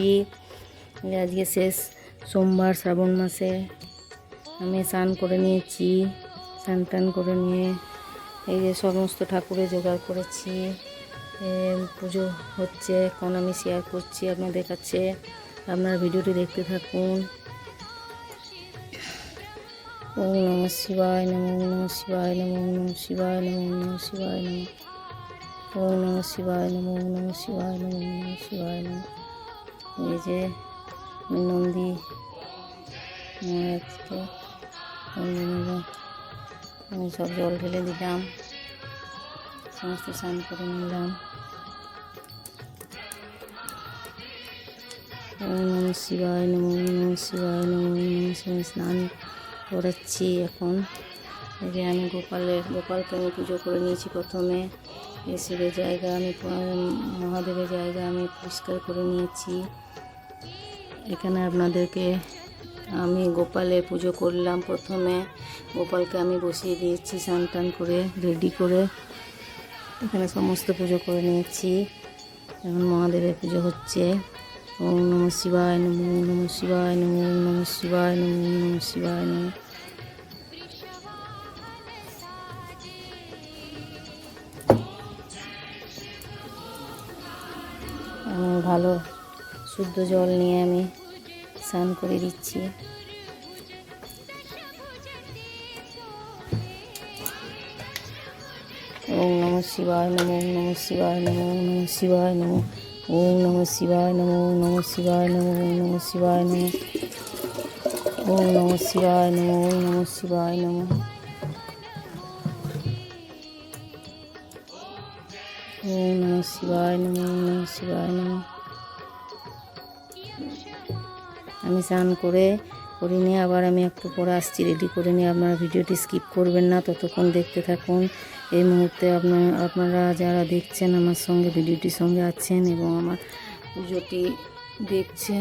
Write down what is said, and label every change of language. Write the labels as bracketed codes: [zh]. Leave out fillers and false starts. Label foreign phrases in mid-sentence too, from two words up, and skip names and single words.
[bn] আজকে শেষ সোমবার শ্রাবণ মাসে আমি স্নান করে নিয়েছি। স্নান টান করে নিয়ে এই যে সমস্ত ঠাকুরের জোগাড় করেছি, পুজো হচ্ছে এখন আমি শেয়ার করছি আপনাদের কাছে। আপনারা ভিডিওটি দেখতে থাকুন। [sa] ওম নমঃ শিবায় নমঃ, ওম নমঃ শিবায় নমঃ, ওম নমঃ শিবায় নমঃ, ওম নমঃ শিবায় নমঃ, ওম নমঃ শিবায় নমঃ, ওম নমঃ শিবায় নমঃ, ওম নমঃ শিবায় নমঃ। [bn] এই যে নন্দী মহারাজকে আমি সব জল ঢেলে দিলাম, সমস্ত স্নান করে নিলাম। [sa] ওম নমঃ শিবায় নমঃ, ওম নমঃ শিবায় নমঃ, ওম নমঃ শিবায়। [bn] স্নান করাচ্ছি এখন। এই যে আমি গোপালকে আমি পুজো করে নিয়েছি। প্রথমে শিবের জায়গা আমি মহাদেবের জায়গা আমি পরিষ্কার করে নিয়েছি। এখানে আপনাদেরকে আমি গোপালের পুজো করলাম। প্রথমে গোপালকে আমি বসিয়ে দিয়েছি স্নান টান করে রেডি করে। এখানে সমস্ত পুজো করে নিয়েছি। এখন মহাদেবের পুজো হচ্ছে। [sa] ওম নমঃ শিবায় নমঃ, ওম নমঃ শিবায় নমঃ, ওম নমঃ শিবায় নমঃ, ওম নমঃ শিবায় নমঃ। [bn] ভালো শুদ্ধ জল নিয়ে আমি স্নান করে দিচ্ছি। [sa] ওম নমঃ শিবায় নমঃ, ওম নমঃ শিবায় নমঃ, ওম নমঃ শিবায় নমঃ, ওম নমঃ শিবায় নমঃ, ওম নমঃ শিবায় নমঃ, ওম নমঃ শিবায় নমঃ, ওম নমঃ শিবায় নমঃ, ওম নমঃ শিবায় নমঃ, ওম নমঃ শিবায় নমঃ, ওম নমঃ শিবায় নমঃ। [bn] আমি স্নান করে নিয়ে আবার আমি একটু পরে আসছি রেডি করে নিয়ে। আপনারা ভিডিওটি স্কিপ করবেন না, ততক্ষণ দেখতে থাকুন। এই মুহূর্তে আপনারা যারা দেখছেন আমার সঙ্গে ভিডিওটির সঙ্গে আছেন এবং আমার পুজোটি দেখছেন।